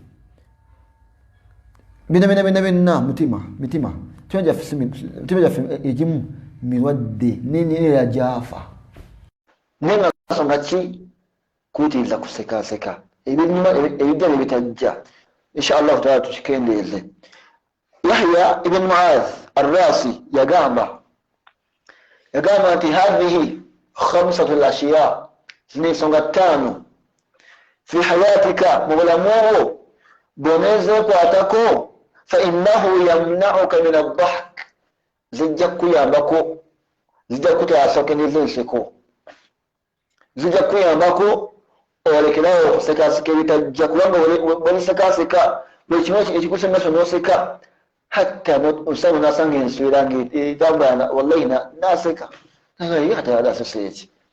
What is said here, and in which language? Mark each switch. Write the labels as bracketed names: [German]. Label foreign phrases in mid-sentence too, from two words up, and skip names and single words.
[Ganda] Bina mitima gyaffe egimu mirwadde neera gyafa. Naye nga nsonga ki? Kuyitiriza kusekaseka ebijja ne bitajja. [Arabic] إن شاء الله تعالى [Ganda] tukikendeeze. Yahya ibn Mu'adh ar-Rasi yagamba nti [Arabic] هذه خمسة الأشياء, [Ganda] zino ensonga ttaano [Arabic] في حياتك, [Ganda] mu bulamu bwo bw'oneezeekwatako, [Arabic] فإنه يمنعك من الضحك, [Ganda] zijja kukuyambako, zijja kukutaasakeniza enseko, zijja kukuyambako olekerawo okusekaseka ebitajja. Kubanga bw'olisekaseka buli kimu ekikusemesa n'oseka, hatta omusana nasanga enswera ng'etambula, wallahi naseka ate adasese eki.